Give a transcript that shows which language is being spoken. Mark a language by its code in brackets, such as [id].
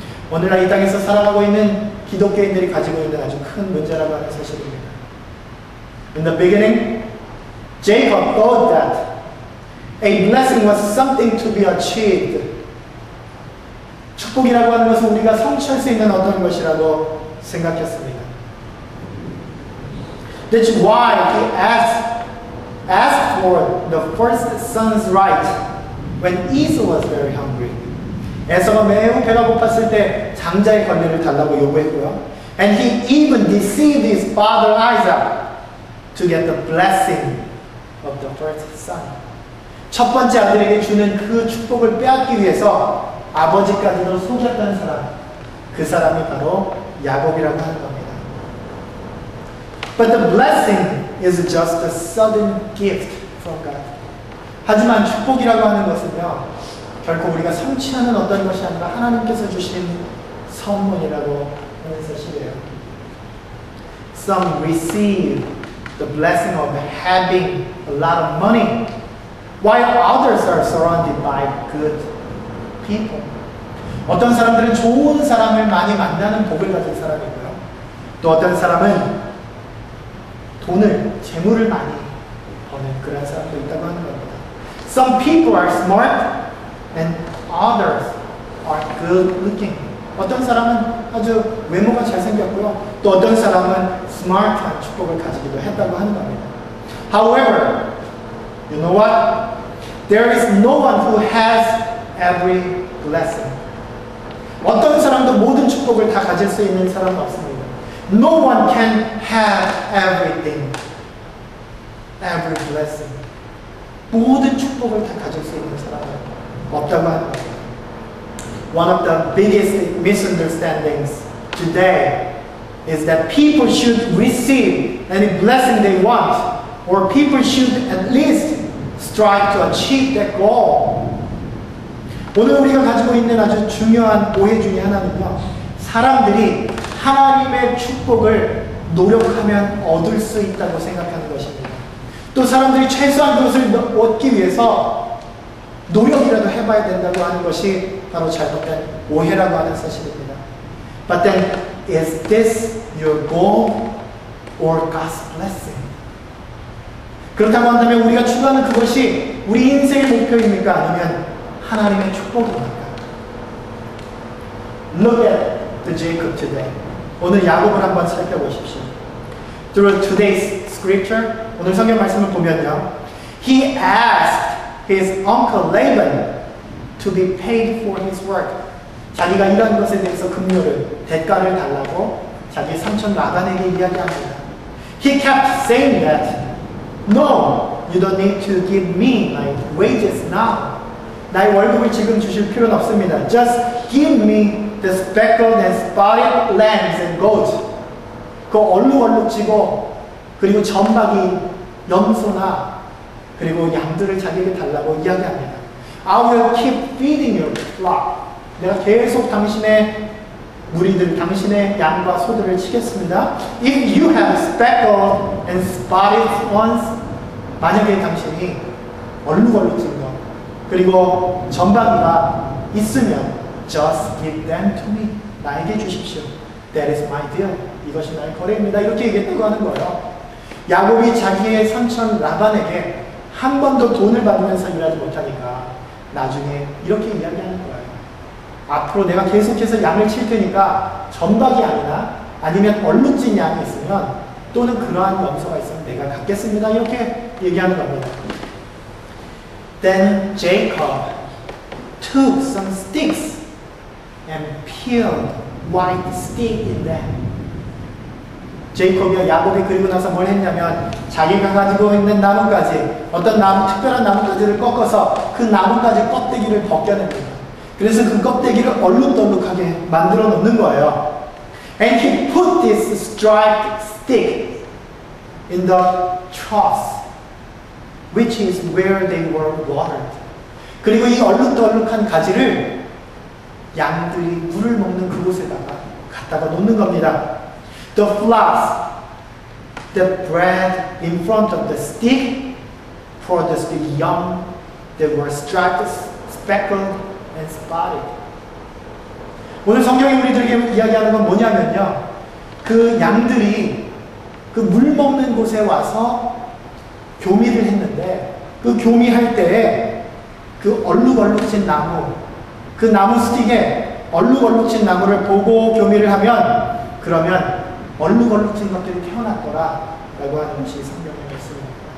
[ko] 오늘날 이 땅에서 살아가고 있는 기독교인들이 가지고 있는 아주 큰 문제라고 하는 사실입니다. [en] In the beginning, Jacob thought that a blessing was something to be achieved. [ko] 축복이라고 하는 것은 우리가 성취할 수 있는 어떤 것이라고 생각했습니다. [en] That's why he asked for the first son's right when Esau was very hungry. [ko] 에서가 매우 배가 고팠을 때 장자의 권리를 달라고 요구했고요. [en] And he even deceived his father Isaac to get the blessing of the first son. [ko] 첫 번째 아들에게 주는 그 축복을 빼앗기 위해서 아버지까지도 속였던 사람, 그 사람이 바로 야곱이라고 하는 겁니다. [en] But the blessing is just a sudden gift from God. [ko] 하지만 축복이라고 하는 것은요, 결코 우리가 성취하는 어떤 것이 아니라 하나님께서 주신 선물이라고 하는 사실이에요. [en] Some receive the blessing of having a lot of money, while others are surrounded by good people. [ko] 어떤 사람들은 좋은 사람을 많이 만나는 복을 가진 사람이고요. 또 어떤 사람은 돈을, 재물을 많이 버는 그런 사람도 있다고 하는 겁니다. [en] Some people are smart and others are good looking. [ko] 어떤 사람은 아주 외모가 잘생겼고요. 또 어떤 사람은 스마트한 축복을 가지기도 했다고 하는 겁니다. [en] However, you know what? There is no one who has every blessing. [ko] 어떤 사람도 모든 축복을 다 가질 수 있는 사람은 없습니다. [en] No one can have everything. Every blessing. [ko] 모든 축복을 다 가질 수 있는 사람은 없다고 하는 겁니다. [en] One of the biggest misunderstandings today is that people should receive any blessing they want, or people should at least strive to achieve that goal. [ko] 오늘 우리가 가지고 있는 아주 중요한 오해 중에 하나는요, 사람들이 하나님의 축복을 노력하면 얻을 수 있다고 생각하는 것입니다. 또 사람들이 최소한 그것을 얻기 위해서 노력이라도 해봐야 된다고 하는 것이 바로 잘못된 오해라고 하는 사실입니다. [en] But then, is this your goal or God's blessing? [ko] 그렇다고 한다면 우리가 추구하는 그것이 우리 인생의 목표입니까? 아니면 하나님의 축복입니까? [en] Look at the Jacob today. [ko] 오늘 야곱을 한번 살펴보십시오. [en] Through today's scripture, [ko] 오늘 성경 말씀을 보면요, [en] he asked his uncle Laban to be paid for his work. [ko] 자기가 일한 것에 대해서 급료를, 대가를 달라고 자기 삼촌 라반에게 이야기합니다. [en] He kept saying that, no, you don't need to give me my wages now. [ko] 나의 월급을 지금 주실 필요는 없습니다. [en] Just give me the speckled and spotted lambs and goats. [ko] 그 얼룩얼룩지고 그리고 점박이 염소나 그리고 양들을 자기에게 달라고 이야기합니다. [en] I will keep feeding your flock. [ko] 내가 계속 당신의 무리들, 당신의 양과 소들을 치겠습니다. [en] If you have speckled and spotted ones, [ko] 만약에 당신이 얼룩얼룩진 것 그리고 점박이가 있으면 [en] just give them to me. [ko] 나에게 주십시오. [en] That is my deal. [ko] 이것이 나의 거래입니다. 이렇게 얘기했다고 하는 거예요. 야곱이 자기의 삼촌 라반에게 한 번도 돈을 받으면서 일하지 못하니까 나중에 이렇게 이야기하는 거예요. 앞으로 내가 계속해서 양을 칠 테니까 점박이 아니면 얼룩진 양이 있으면 또는 그러한 염소가 있으면 내가 갖겠습니다. 이렇게 얘기하는 겁니다. [en] Then Jacob took some sticks and peeled white stick in them. [ko] 제이콥이 야곱이 그리고 나서 뭘 했냐면 자기가 가지고 있는 나뭇가지, 어떤 특별한 나뭇가지를 꺾어서 그 나뭇가지 껍데기를 벗겨냅니다. 그래서 그 껍데기를 얼룩덜룩하게 만들어 놓는 거예요. [en] And he put this striped stick in the troughs, which is where they were watered. [ko] 그리고 이 얼룩덜룩한 가지를 양들이 물을 먹는 그곳에다가 갖다가 놓는 겁니다. [en] The flocks that bred in front of the stick produced young that were striped, speckled, and spotted. [ko] 오늘 성경이 우리들에게 이야기하는 건 뭐냐면요, 그 양들이 그 물 먹는 곳에 와서 교미를 했는데 그 교미할 때에 그 얼룩얼룩진 나무, 그 나무 스틱에 얼룩얼룩진 나무를 보고 교미를 하면 그러면 얼룩얼룩진 것들이 태어났더라 라고 하는 것이 성경에 있습니다.